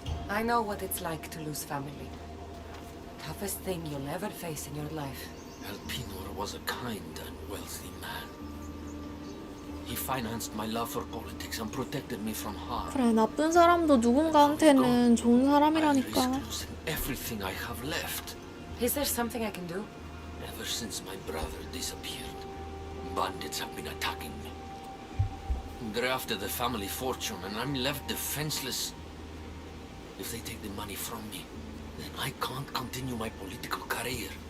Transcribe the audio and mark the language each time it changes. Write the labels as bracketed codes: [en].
[en] I know what it's like to lose family. Toughest thing you'll ever face in your life. Alpinor was a kind and wealthy man. He financed my love for politics and protected me from harm. [ko] 그래, 나쁜 사람도 누군가한테는 좋은 [en] I [ko] 사람이라니까. [en] risk losing everything I have left. Is there something I can do? Ever since my brother disappeared, bandits have been attacking me. They're after the family fortune, and I'm left defenseless. If they take the money from me, then I can't continue my political career.